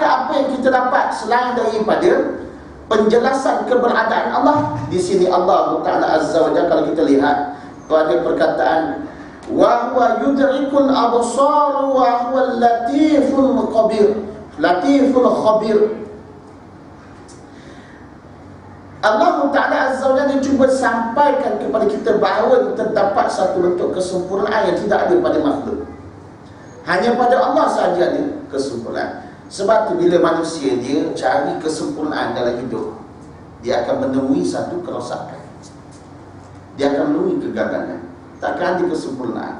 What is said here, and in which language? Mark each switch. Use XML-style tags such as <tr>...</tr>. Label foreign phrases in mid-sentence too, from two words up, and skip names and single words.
<ms>apa yang kita dapat selain daripada penjelasan keberadaan Allah? Di sini</ms> <ar>الله تعالى عز وجل,</ar> <ms>kalau kita lihat pada perkataan</ms> <ar>وهو يدرك الأبصار وهو اللطيف الخبير. اللطيف الخبير. الله تعالى عز وجل</ar> <ms>cuba sampaikan kepada kita bahawa terdapat satu bentuk kesempurnaan yang tidak ada pada makhluk. Hanya pada Allah sahaja ada kesempurnaan. Sebab tu bila manusia dia cari kesempurnaan dalam hidup, dia akan menemui satu kerosakan, dia akan menemui kegagalan, takkan ada kesempurnaan.</ms>